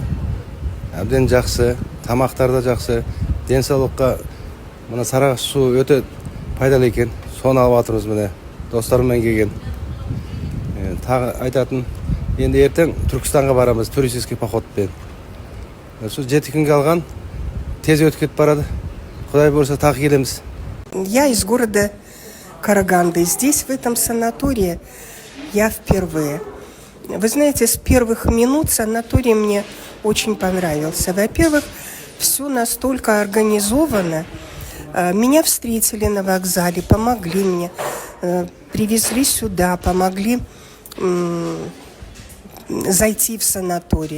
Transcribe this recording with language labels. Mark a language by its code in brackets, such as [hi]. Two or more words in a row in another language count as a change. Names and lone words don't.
[kk] Әбден жақсы, тамақтар да жақсы, денсаулыққа мына Сарыағаш су өте пайдалы екен. Соны алып жатырмыз міне достарыммен келген. Тағы айтатын, енді ертең Түркістанға барамыз [ru] туристический походпен. [kk] Сол 7 күнге алған, тез өтіп кетіп барады. Құдай болса тағы келеміз. [ru] Я из города Караганды. Здесь, в этом санатории, я впервые. Вы знаете, с первых минут санаторий мне очень понравился. Во-первых, все настолько организовано. Меня встретили на вокзале, помогли мне, привезли сюда, помогли зайти в санаторий.